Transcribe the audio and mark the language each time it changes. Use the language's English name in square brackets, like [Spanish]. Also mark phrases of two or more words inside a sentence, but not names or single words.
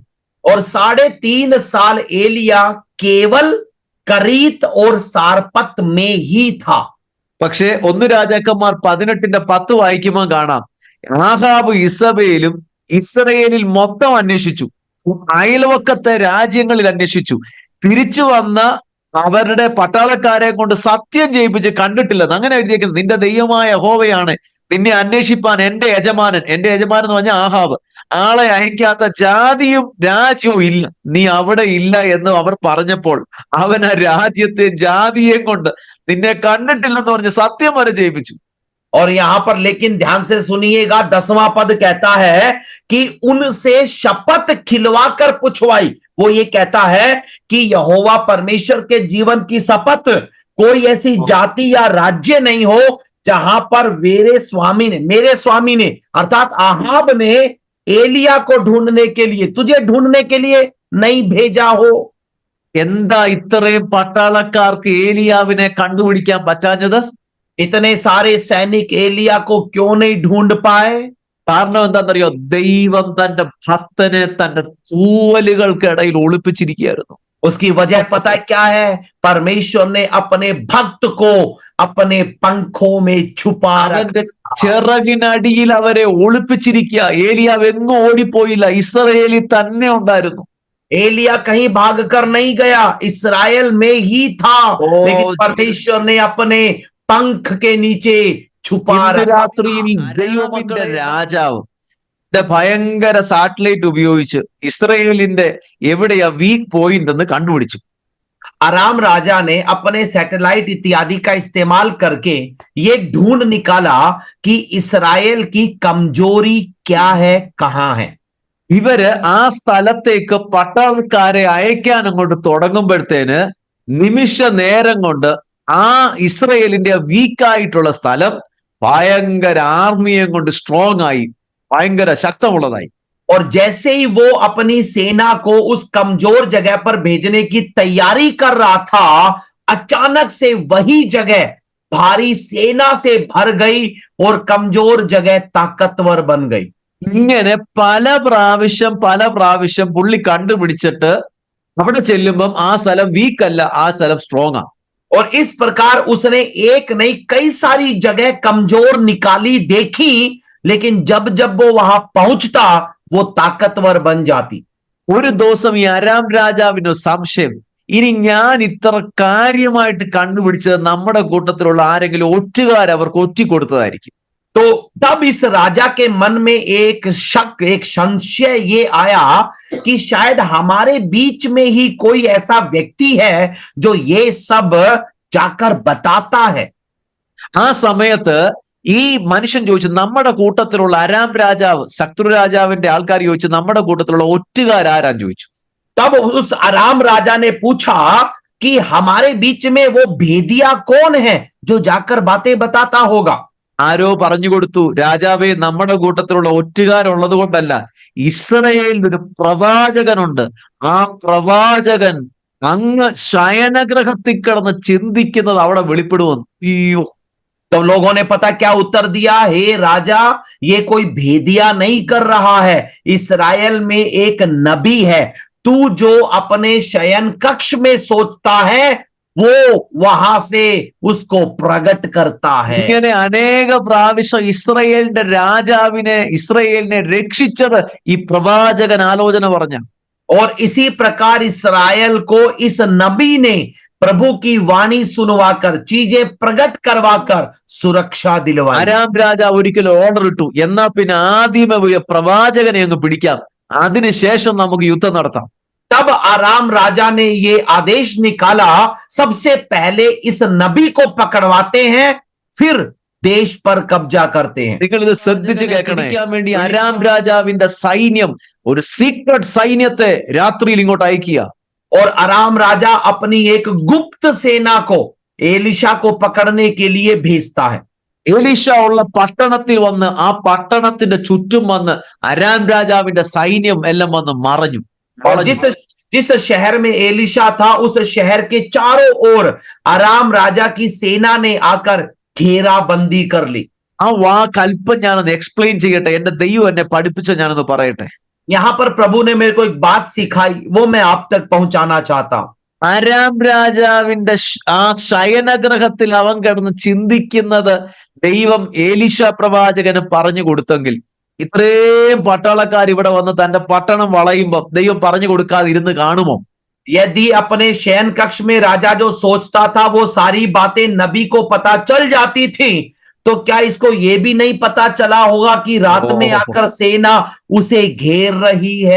[Hindi] और 3.5 साल एलिया केवल करीत और सारपत में ही था। [Malayalam] പക്ഷേ 1 രാജാക്കന്മാർ 18:10 വായിക്കുമ്പോൾ കാണാം, ആഹാബ് ഇസബേലും ഇസ്രയേലിൽ മൊത്തം അന്വേഷിച്ചു, അയൽവക്കത്തെ രാജ്യങ്ങളിൽ അന്വേഷിച്ചു, തിരിച്ചു വന്ന അവരുടെ പട്ടാളക്കാരെ കൊണ്ട് സത്യം ചെയ്യിപ്പിച്ച് കണ്ടിട്ടില്ലെന്ന്. അങ്ങനെ എഴുതിയേക്കുന്നത്, നിന്റെ ദൈവമായ യഹോവയാണ് നിന്നെ അന്വേഷിപ്പാൻ എന്റെ യജമാനൻ എന്ന് പറഞ്ഞ ആഹാബ്, ആളെ അയക്കാത്ത ജാതിയും രാജ്യവും ഇല്ല, നീ അവിടെ ഇല്ല എന്ന് അവർ പറഞ്ഞപ്പോൾ അവൻ ആ രാജ്യത്തെ ജാതിയെ കൊണ്ട് നിന്നെ കണ്ടിട്ടില്ലെന്ന് പറഞ്ഞ് സത്യം വരെ ചെയ്യിപ്പിച്ചു. [Hindi] और यहां पर लेकिन ध्यान से सुनिएगा, 10वां पद कहता है कि उनसे शपथ खिलवाकर पुछवाई। वो ये कहता है कि यहोवा परमेश्वर के जीवन की शपथ, कोई ऐसी जाति या राज्य नहीं हो जहां पर मेरे स्वामी ने अर्थात आहाब ने एलिया को ढूंढने के लिए, तुझे ढूंढने के लिए नहीं भेजा हो। [Malayalam] എന്താ ഇത്രയും പട്ടാളക്കാർക്ക് ഏലിയാവിനെ കണ്ടുപിടിക്കാൻ പറ്റാഞ്ഞത്? [Hindi] इतने सारे सैनिक एलिया को क्यों नहीं ढूंढ पाए? [Malayalam] കാരണം എന്താണെന്നറിയോ? ദൈവം തന്റെ ഭക്തനെ തന്റെ തൂവലുകൾക്കിടയിൽ ഒളിപ്പിച്ചിരിക്കുകയായിരുന്നു. [Hindi] उसकी वजह पता है क्या है? परमेश्वर ने अपने भक्त को अपने पंखों में छुपा [Malayalam] അവന്റെ ചിറകിനടിയിൽ അവരെ ഒളിപ്പിച്ചിരിക്കുക. ഏലിയാവ് എങ്ങും ഓടിപ്പോയില്ല, ഇസ്രായേലിൽ തന്നെ ഉണ്ടായിരുന്നു. [Hindi] एलिया कहीं भाग कर नहीं गया, इस्राएल में ही था, लेकिन परमेश्वर ने अपने पंख के नीचे छुपा [Malayalam] രാത്രിയിൽ ദൈവത്തിന്റെ രാജാവ് ഭയങ്കര സാറ്റലൈറ്റ് ഉപയോഗിച്ച് ഇസ്രായേലിന്റെ എവിടെയാ [English] weak point [Malayalam] എന്ന് കണ്ടുപിടിച്ചു. [Hindi] अराम राजा ने अपने सैटेलाइट इत्यादि का इस्तेमाल करके ये ढूंढ निकाला कि इस्राएल की कमजोरी क्या है, कहां है। [Malayalam] ഇവര് ആ സ്ഥലത്തേക്ക് പട്ടാളക്കാരെ അയക്കാൻ അങ്ങോട്ട് തുടങ്ങുമ്പോഴത്തേന് നിമിഷ നേരം കൊണ്ട് ആ ഇസ്രയേലിന്റെ വീക്കായിട്ടുള്ള സ്ഥലം ഭയങ്കര ആർമിയെ കൊണ്ട് സ്ട്രോങ് ആയി ഭയങ്കര ശക്തമുള്ളതായി. [Hindi] और जैसे ही वो अपनी सेना को उस कमजोर जगह पर भेजने की तैयारी कर रहा था, अचानक से वही जगह भारी सेना से भर गई और कमजोर जगह ताकतवर बन गई. [Malayalam] ഇങ്ങനെ പല പ്രാവശ്യം പുള്ളി കണ്ടുപിടിച്ചിട്ട് അവിടെ ചെല്ലുമ്പം ആ സ്ഥലം വീക്ക് അല്ല, ആ സ്ഥലം സ്ട്രോങ് ആ. [Hindi] और इस प्रकार उसने एक नहीं कई सारी जगह कमजोर निकाली देखी, लेकिन जब जब वो वहां पहुंचता वो ताकतवर बन जाती. [Malayalam] ഒരു ദിവസം ഈ അരാം രാജാവിന് സംശയം, ഇനി ഞാൻ ഇത്ര കാര്യമായിട്ട് കണ്ടുപിടിച്ചത് നമ്മുടെ കൂട്ടത്തിലുള്ള ആരെങ്കിലും ഒറ്റുകാർ അവർക്ക് ഒറ്റി കൊടുത്തതായിരിക്കും. [Hindi] तो तब इस राजा के मन में एक शक, एक संशय ये आया कि शायद हमारे बीच में ही कोई ऐसा व्यक्ति है जो ये सब जाकर बताता है. [Malayalam] ആ സമയത്ത് ഈ മനുഷ്യൻ ചോദിച്ചു, നമ്മുടെ കൂട്ടത്തിലുള്ള അരാം രാജാവ്, ശത്രു രാജാവിന്റെ ആൾക്കാർ ചോദിച്ചു, നമ്മുടെ കൂട്ടത്തിലുള്ള ഒറ്റുകാരാരാന്ന് ചോദിച്ചു. [Hindi] तब उस अराम राजा ने पूछा कि हमारे बीच में वो भेदिया कौन है जो जाकर बातें बताता होगा. [Malayalam] ആരോ പറഞ്ഞു കൊടുത്തു, രാജാവേ നമ്മുടെ കൂട്ടത്തിലുള്ള ഒറ്റുകാരുള്ളത് കൊണ്ടല്ല, ഇസ്രയേലിൽ ഒരു പ്രവാചകനുണ്ട്, ആ പ്രവാചകൻ അങ്ങ് ശയനഗ്രഹത്തിൽ കിടന്ന് ചിന്തിക്കുന്നത് അവിടെ വെളിപ്പെടുവന്നു. അയ്യോ. [Hindi] तो लोगों ने पता क्या उत्तर दिया, हे राजा ये कोई भेदिया नहीं कर रहा है, इस्राएल में एक नबी है, तू जो अपने शयन कक्ष में सोचता है वो वहां से उसको प्रकट करता है. [Malayalam] ഇങ്ങനെ അനേക പ്രാവശ്യം ഇസ്രയേലിനെ രക്ഷിച്ചത് ഈ പ്രവാചകൻ ആലോചന പറഞ്ഞ. [Hindi] और इसी प्रकार इस्राएल को इस नबी ने प्रभु की वाणी सुनवाकर, चीजें प्रकट करवाकर सुरक्षा दिलवाई. [Malayalam] അരാം രാജാവ് ഒരിക്കലും ഓർഡർ ഇട്ടു, എന്നാ പിന്നെ ആദ്യമേ പോയ പ്രവാചകനെ അങ്ങ് പിടിക്കാം, അതിനുശേഷം നമുക്ക് യുദ്ധം നടത്താം. [Hindi] तब आराम राजा ने ये आदेश निकाला, सबसे पहले इस नबी को पकड़वाते हैं, फिर देश पर कब्जा करते हैं. [Malayalam] നിങ്ങൾ ഇത് ശ്രദ്ധിച്ച് കേൾക്കണേ. പിടിക്കാൻ വേണ്ടി അരാം രാജാവിന്റെ സൈന്യം ഒരു സീക്രട്ട് സൈന്യത്തെ രാത്രിയിൽ ഇങ്ങോട്ട് അയക്കുക. [Hindi] और आराम राजा अपनी एक गुप्त सेना को एलिशा को पकड़ने के लिए भेजता है. [Malayalam] എലീശ ഉള്ള പട്ടണത്തിൽ വന്ന് ആ പട്ടണത്തിന്റെ ചുറ്റും വന്ന് അരാം രാജാവിന്റെ സൈന്യം എല്ലാം വന്ന് മറഞ്ഞു. [Hindi] और जिस शहर में एलिशा था उस शहर के चारों ओर आराम राजा की सेना ने आकर घेराबंदी कर ली. [Malayalam] ആ കൽപ്പം ഞാനൊന്ന് എക്സ്പ്ലെയിൻ ചെയ്യട്ടെ, എന്റെ ദൈവം എന്നെ പഠിപ്പിച്ച ഞാനൊന്ന് പറയട്ടെ. [Hindi] यहां पर प्रभु ने मेरे को एक बात सिखाई, वो मैं आप तक पहुंचाना चाहता हूं. [Malayalam] അരാം രാജാവിന്റെ ആ ശയനഗ്രഹത്തിൽ അവൻ കിടന്ന് ചിന്തിക്കുന്നത് ദൈവം എലീശ പ്രവാചകന് പറഞ്ഞു കൊടുത്തെങ്കിൽ, ഇത്രയും പട്ടാളക്കാർ ഇവിടെ വന്ന് തന്റെ പട്ടണം വളയുമ്പോ ദൈവം പറഞ്ഞു കൊടുക്കാതെ ഇരുന്ന് കാണുമോ? [Hindi] यदि अपने शयन कक्ष में राजा जो सोचता था वो सारी बातें नबी को पता चल जाती थी, तो क्या इसको ये भी नहीं पता चला होगा कि रात में आकर सेना उसे घेर रही है.